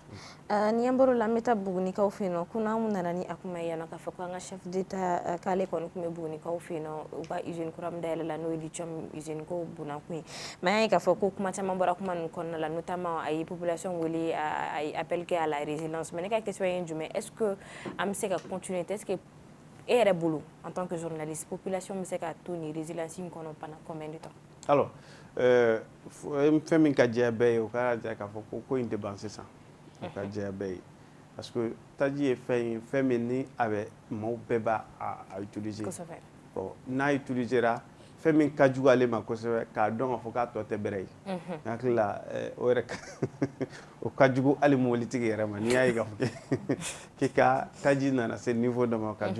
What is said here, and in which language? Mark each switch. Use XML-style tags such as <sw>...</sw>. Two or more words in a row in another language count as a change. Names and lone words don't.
<bm>Ni an bɔr'o la an bɛ taa Bugunikaw fɛ yen nɔ ko n'an nana ni a kuma ye yan nɔ k'a fɔ ko an ka</bm> <fr>chef d'État</fr> <bm>k'ale kɔni tun bɛ Bugunikaw fɛ yen nɔ u ka usine kura min dayɛlɛ la n'o ye</bm> <fr>lithium usine</fr> <bm>ko bunakun ye mais an ye k'a fɔ ko kuma caman bɔra kuma ninnu kɔnɔna la notamment a ye population wele a ye appel kɛ</bm> <fr>à la résilience</fr> <bm>mais ne ka question ye jumɛn</bm> <fr>est-ce que</fr> <bm>an bɛ se ka continuer</bm> <fr>est-ce que</fr> <bm>e yɛrɛ bolo</bm> <fr>en tant que journaliste</fr> <bm>population bɛ se ka to nin résilience in kɔnɔ</bm> <fr>pendant combien de temps?</fr> <bm>Alors fɛn min ka diya bɛɛ ye o ka diya k'a fɔ ko in tɛ ban sisan o ka diya bɛɛ ye</bm> <fr>parce que</fr> <bm>taji ye fɛn min ni a bɛ maaw bɛɛ b'a utiliser bon n'a utilisera fɛn min ka jugu ale ma kosɛbɛ k'a dɔn k'a fɔ k'a tɔ tɛ bɛrɛ ye n hakili la o yɛrɛ o ka jugu hali mobilitigi yɛrɛ ma n'i y'a ye k'a fɔ k'i ka taji nana se niveau dɔ ma ka</bm>